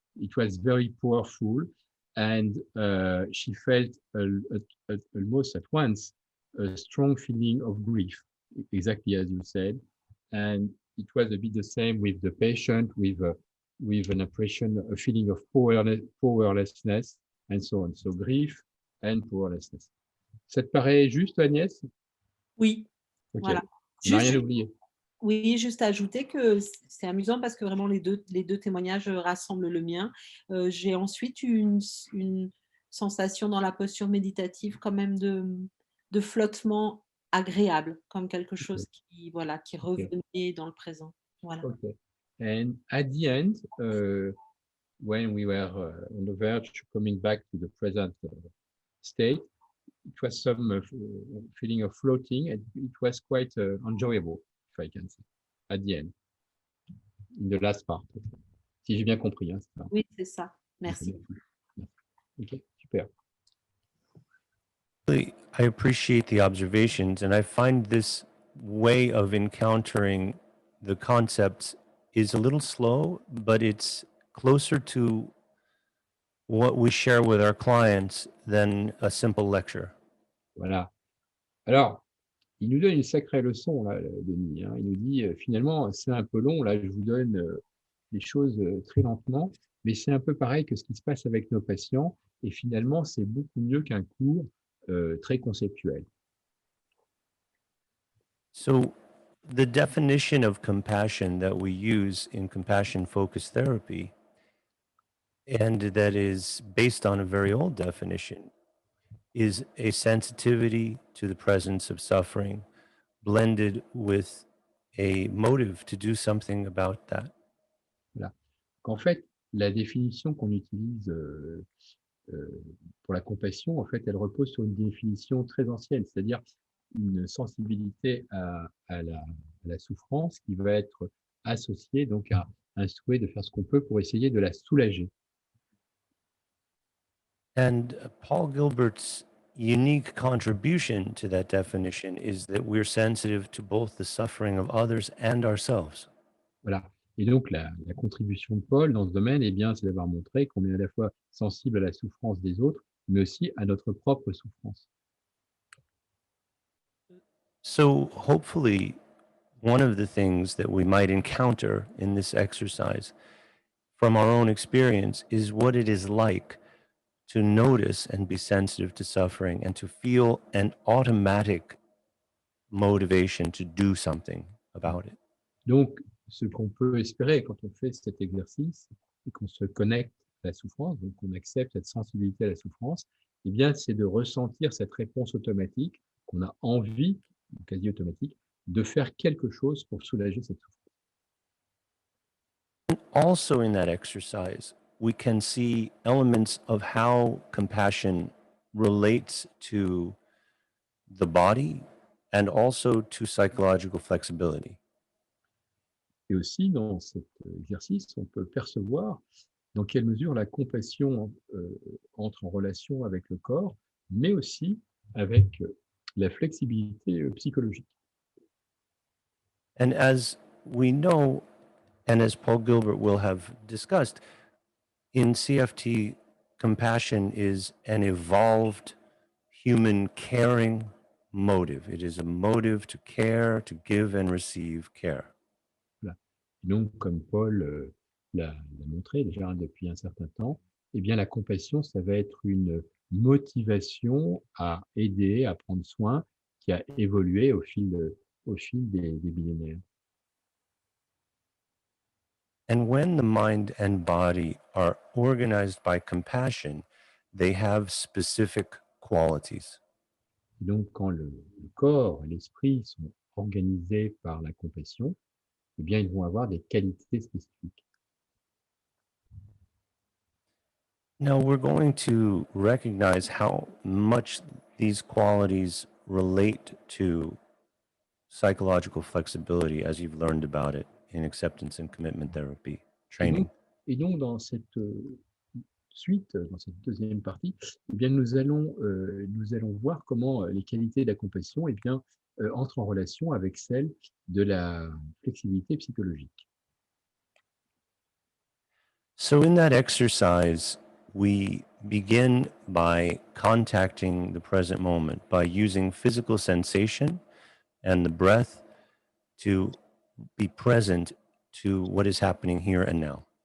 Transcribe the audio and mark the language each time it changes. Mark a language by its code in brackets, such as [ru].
[en] It was very powerful, and she felt almost at once a strong feeling of grief, exactly as you said. And it was a bit the same with the patient, with an impression, a feeling of powerlessness, and so on. So grief and powerlessness. [fr] Ça te paraît juste, Agnès? Oui. Okay. Voilà. On n'a rien oublié. Oui, juste ajouter que c'est amusant parce que vraiment les deux témoignages rassemblent le mien. J'ai ensuite eu une sensation dans la posture méditative quand même de flottement agréable, comme quelque chose qui revenait dans le présent. Voilà. Okay. [en] And at the end, when we were on the verge of coming back to the present state, it was some feeling of floating, and it was quite enjoyable, if I can say, at the end, in the last part. [fr] Si j'ai bien compris. Hein, ça. Oui, c'est ça. Merci. Ok, super. [en] I appreciate the observations, and I find this way of encountering the concepts is a little slow, but it's closer to what we share with our clients than a simple lecture. [fr] Voilà. Alors, il nous donne une sacrée leçon, là, Denis. Hein. Il nous dit, finalement, c'est un peu long, là, je vous donne les choses très lentement, mais c'est un peu pareil que ce qui se passe avec nos patients, et finalement, c'est beaucoup mieux qu'un cours très conceptuel. [en] So, the definition of compassion that we use in compassion-focused therapy, and that is based on a very old definition, is a sensitivity to the presence of suffering blended with a motive to do something about that. [fr] Voilà. Qu'en fait, la définition qu'on utilise pour la compassion, en fait, elle repose sur une définition très ancienne, c'est-à-dire une sensibilité à la souffrance qui va être associée donc à un souhait de faire ce qu'on peut pour essayer de la soulager. [en] And Paul Gilbert's unique contribution to that definition is that we're sensitive to both the suffering of others and ourselves. [fr] Voilà. Et donc, la contribution de Paul dans ce domaine, eh bien, c'est d'avoir montré qu'on est à la fois sensible à la souffrance des autres, mais aussi à notre propre souffrance. [en] So hopefully, one of the things that we might encounter in this exercise from our own experience is what it is like to notice and be sensitive to suffering and to feel an automatic motivation to do something about it. [fr] Donc, ce qu'on peut espérer quand on fait cet exercice et qu'on se connecte à la souffrance, donc on accepte cette sensibilité à la souffrance, eh bien, c'est de ressentir cette réponse automatique qu'on a envie, quasi automatique, de faire quelque chose pour soulager cette souffrance. [en] Also in that exercise, we can see elements of how compassion relates to the body and also to psychological flexibility. [fr] Et aussi, dans cet exercice, on peut percevoir dans quelle mesure la compassion entre en relation avec le corps, mais aussi avec la flexibilité psychologique. [en] And as we know, and as Paul Gilbert will have discussed, in CFT, compassion is an evolved human caring motive. It is a motive to care, to give and receive care. [fr] Voilà. Donc, comme Paul l'a montré déjà depuis un certain temps, eh bien, la compassion, ça va être une motivation à aider, à prendre soin, qui a évolué au fil des millénaires. [en] And when the mind and body are organized by compassion, they have specific qualities. [fr] Donc, quand le corps et l'esprit sont organisés par la compassion, eh bien, ils vont avoir des qualités spécifiques. [en] Now we're going to recognize how much these qualities relate to psychological flexibility as you've learned about it in acceptance and commitment therapy training. [fr] Et donc dans cette suite, dans cette deuxième partie, eh bien, nous allons voir comment les qualités de la compassion entrent en relation avec celles de la flexibilité psychologique. [en] So in that exercise, we begin by contacting the present moment, by using physical sensation and the breath to be present to what is happening here and now.